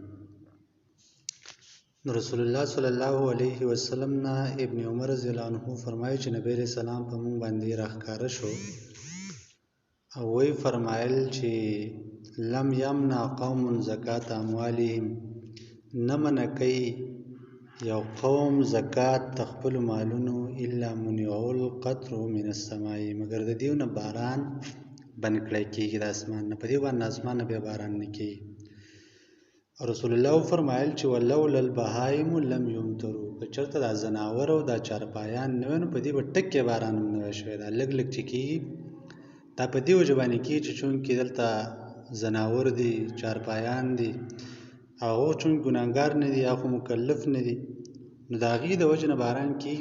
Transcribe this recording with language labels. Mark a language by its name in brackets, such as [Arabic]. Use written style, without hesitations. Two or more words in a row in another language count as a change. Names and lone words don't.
[Pashto] نو رسول الله [Arabic] صلی الله علیه وسلم [Pashto] نه ابن عمر [Arabic] رضی الله عنه [Pashto] فرمایي چې نبی [Arabic] علیه السلام [Pashto] په موږ باندې راښکاره شو او وی فرمایل چې [Arabic] لم یمنع قوم زکات اموالهم، [Pashto] نه منع کوي یو قوم زکات تخپل مالونو [Arabic] الا منع القطر من السماء، [Pashto] مگر د دیو نه باران بند کړی کېږي د اسمان نه، په دې باندې اسمان نه بیا باران نه کېږي. رسول الله فرمایل چې [Arabic] ولولا البهائم لم یمطروا، [Pashto] که چېرته دا ځناور او دا چارپایان نه وی نو په دې به ټکې باران هم نه وی شوی. دا لږ لږ چې کېږي دا په دې وجه باندې کېږي چې چونکې دلته ځناور دي، چارپایان دي، هغو چون ګناهګار نه دي یا خو مکلف نه دي، نو د هغې د وجې نه باران کېږي.